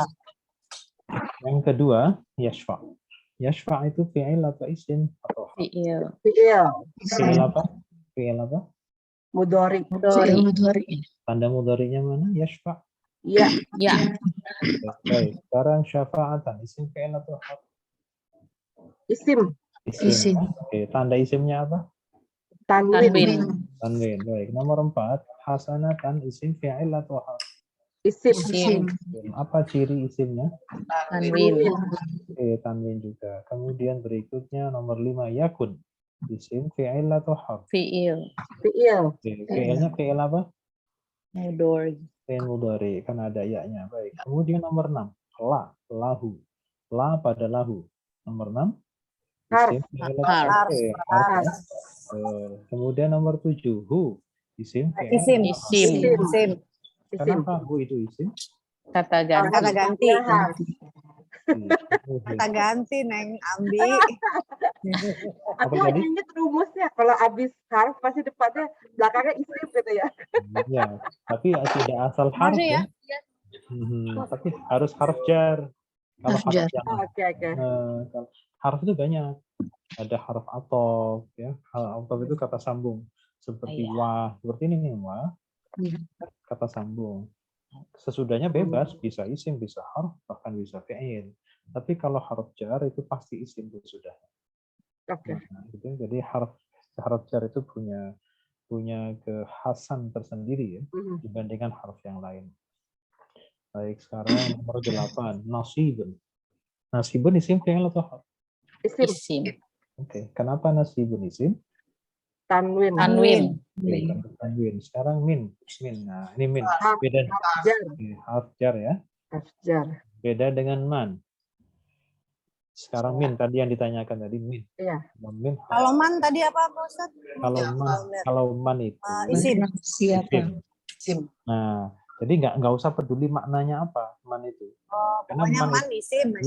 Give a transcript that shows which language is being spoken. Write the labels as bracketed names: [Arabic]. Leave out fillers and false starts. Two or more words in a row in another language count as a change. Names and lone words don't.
[Indonesian] Yang kedua, yashfa. Yashfa itu fi'il atau isim atau harf? Fi'il. Fi'il. Fi'il apa? Fi'il apa? Mudhari. Fi'il mudhari. Tanda mudhari'nya mana? Yashfa. Iya. Ya. Baik. Sekarang syafa'atan isim fi'il atau harf? Isim. Isim. Oke, tanda isimnya apa? Tanwin. Tanwin. Tanwin. Baik. Nomor 4, hasanatan isim fi'il atau harf? Isim. Isim. Apa ciri isimnya? Tanwin. Oke, tanwin juga. Kemudian berikutnya nomor 5, yakun. Isim fi'il atau harf? Fi'il. Fi'il. Oke, fi'ilnya fi'il apa? Mudhari. Fi'il mudhari, kan ada ya-nya. Baik. Kemudian nomor 6, la, lahu. La pada lahu. Nomor 6, isim fi'il atau Harf. Oke, harf ya. Kemudian nomor 7, hu. Isim fi'il Isim. atau harf? Isim. Isim. Isim. Kenapa hu itu isim? Kata ganti. Kata ganti. Harf. Kata ganti, Neng Ambi. Apa Aku tadi? hanya ingat rumusnya. Kalau habis harf pasti depannya belakangnya isim gitu ya. Ya, tapi tidak asal harf ya. Tapi harus harf jar. Kalau Harf jar. yang Oke. kalau harf itu banyak. Ada harf athof ya. Harf athof itu kata sambung. Seperti Iya. wah, seperti ini nih wah. Kata sambung. Sesudahnya bebas, bisa isim, bisa harf, bahkan bisa fi'il. Tapi kalau harf jar itu pasti isim sesudahnya. Oke. Nah, gitu. Jadi harf jar itu punya kekhasan tersendiri ya dibandingkan harf yang lain. Baik, sekarang nomor 8, nasibun. Nasibun isim fi'il atau harf? Isim. Isim. Oke, kenapa nasibun isim? Tanwin. Tanwin. Oke, tanwin. Sekarang min. Nah, ini min. Harf Beda jar. harf jar ya. Harf jar. Beda dengan man. Sekarang min tadi yang ditanyakan tadi min. Iya. Min. Kalau man tadi apa, Pak Ustaz? Kalau man itu Isim. Siapa? Isim. Nah, jadi nggak usah peduli maknanya apa man itu. Karena Pokoknya man man isim aja.